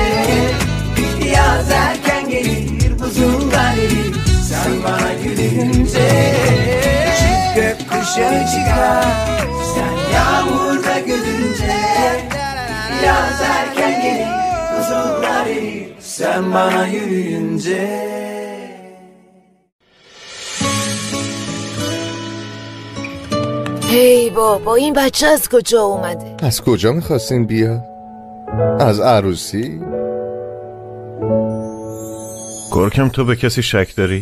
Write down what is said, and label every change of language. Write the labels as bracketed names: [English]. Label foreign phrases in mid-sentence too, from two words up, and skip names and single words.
[Turkish] Yaz erken gelir buzullar erir sen bana gülünce. Çift gökkuşağı çıkar sen yağmurda gülünce. Yaz erken gelir buzullar erir sen bana yürüyünce. [Persian] هی بابا این بچه از کجا اومده؟ از کجا میخواستین بیاد؟ از عروسی؟ گرکم تو به کسی شک داری؟